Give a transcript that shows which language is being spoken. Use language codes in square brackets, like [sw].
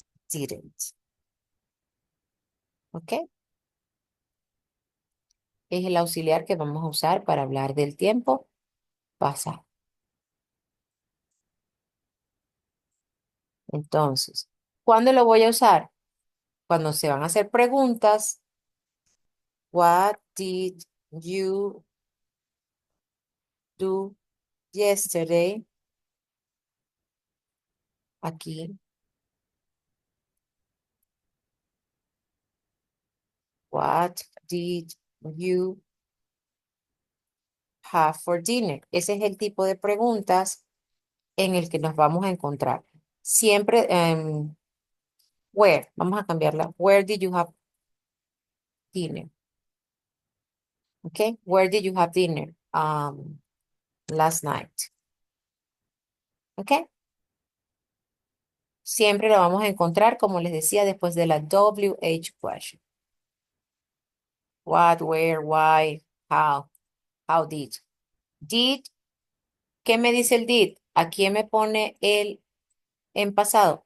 [es] didn't, ok, es el auxiliar que vamos a usar para hablar del tiempo pasado. Entonces, ¿cuándo lo voy a usar? Cuando se van a hacer preguntas. [en] What did you do yesterday? [es] Aquí. [en] What did you have for dinner? [es] Ese es el tipo de preguntas en el que nos vamos a encontrar. Siempre, where, vamos a cambiarla. [en] Where did you have dinner? Okay, where did you have dinner? Last night. ¿Ok? [es] Siempre lo vamos a encontrar, como les decía, después de la WH question. [en] What, where, why, how did. [es] Did, ¿qué me dice el did? ¿A quién me pone el en pasado?